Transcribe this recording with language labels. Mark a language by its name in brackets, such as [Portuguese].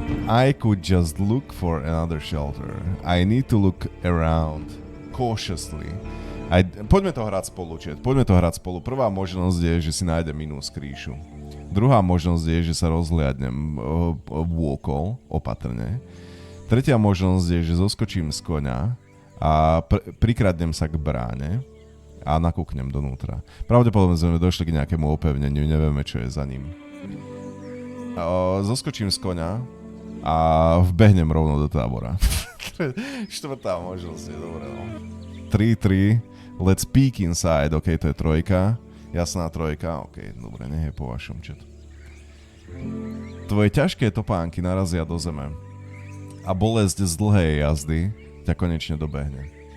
[English] I could just look for another shelter. I need to look around cautiously. [Slovak] Poďme to hrať spolu, chat. Poďme to hrať spolu. Prvá možnosť je, že si nájdem inú skrýšu. Druhá možnosť je, že sa rozhliadnem vôkol, opatrne. Tretia možnosť je, že zoskočím z koňa a prikradnem sa k bráne a nakúknem donútra. Pravdepodobne sme došli k nejakému opevneniu, nevieme, čo je za ním. Zoskočím z koňa a vbehnem rovno do tábora. Štvrtá možnosť je dobré, no. 3-3, [English] let's peek inside, [Slovak] ok, to je trojka. Jasná trojka, ok, dobre, nech je po vašom, chat. Tvoje ťažké topánky narazia do zeme a bolesť z dlhej jazdy ťa konečne dobehne.